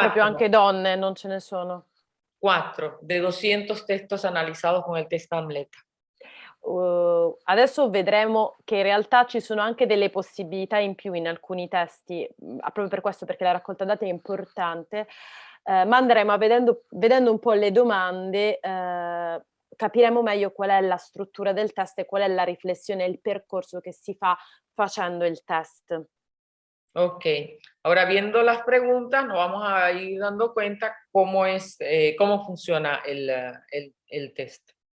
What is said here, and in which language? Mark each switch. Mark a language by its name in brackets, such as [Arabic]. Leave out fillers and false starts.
[Italian] proprio anche donne, non ce ne sono. [Spanish] 4 de 200 textos analizados con el test Amleta. [Italian] Adesso vedremo che in realtà ci sono anche delle possibilità in più in alcuni testi, proprio per questo, perché la raccolta dati è importante, ma andremo vedendo un po' le domande, capiremo meglio qual è la struttura del test e qual è la riflessione e il percorso che si fa facendo il test. [Spanish] Ok, ahora viendo las preguntas nos vamos a ir dando cuenta cómo funciona el test.